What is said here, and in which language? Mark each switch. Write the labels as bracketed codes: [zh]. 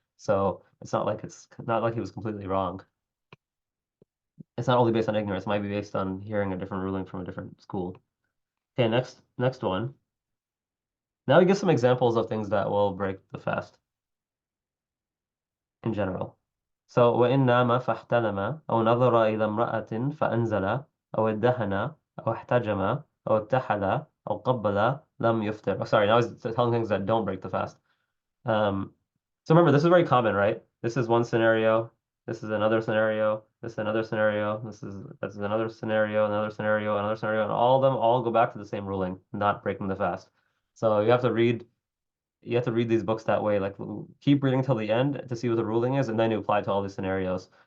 [en] So it's not like he was completely wrong. It's not only based on ignorance, it might be based on hearing a different ruling from a different school. Okay, next one. Now we give some examples of things that will break the fast in general. So [ar] وإن نام فاحتلم أو نظر إلى امرأة فأنزل أو ادهن أو احتجم أو اتحل أو قبل لم يفطر. [en] Oh, sorry, now he's telling things that don't break the fast. So remember, this is very common, right? This is one scenario. This is another scenario. This is another scenario. That's another scenario, another scenario, another scenario, and all of them all go back to the same ruling, not breaking the fast. So you have to read these books that way. Like keep reading till the end to see what the ruling is, and then you apply to all these scenarios.